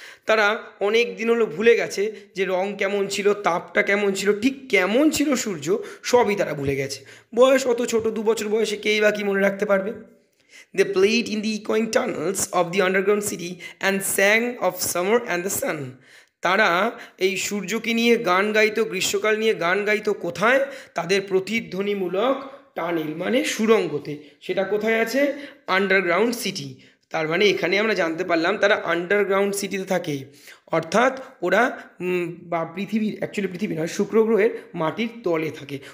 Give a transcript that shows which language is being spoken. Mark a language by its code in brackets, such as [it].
[bn] তারা অনেক দিন হলো ভুলে গেছে যে রং কেমন ছিল, তাপটা কেমন ছিল, ঠিক কেমন ছিল সূর্য, সবই তারা ভুলে গেছে। বয়স অত ছোট, 2 বছর বয়সে কেই বা কি মনে রাখতে পারবে? [en] They played in the echoing tunnels of the underground city and sang of summer and the sun. [bn] তারা এই সূর্যকে নিয়ে গান গাইতো, গ্রীষ্মকাল নিয়ে গান গাইতো। কোথায়? তাদের প্রতিধ্বনিমূলক টানেল মানে সুড়ঙ্গতে। সেটা কোথায় আছে? Underground city. তার মানে এখানে আমরা জানতে পারলাম তারা আন্ডারগ্রাউন্ড সিটিতে থাকে, অর্থাৎ ওরা বা পৃথিবীর, অ্যাকচুয়ালি পৃথিবী নয়, শুক্র গ্রহের মাটির তলে থাকে।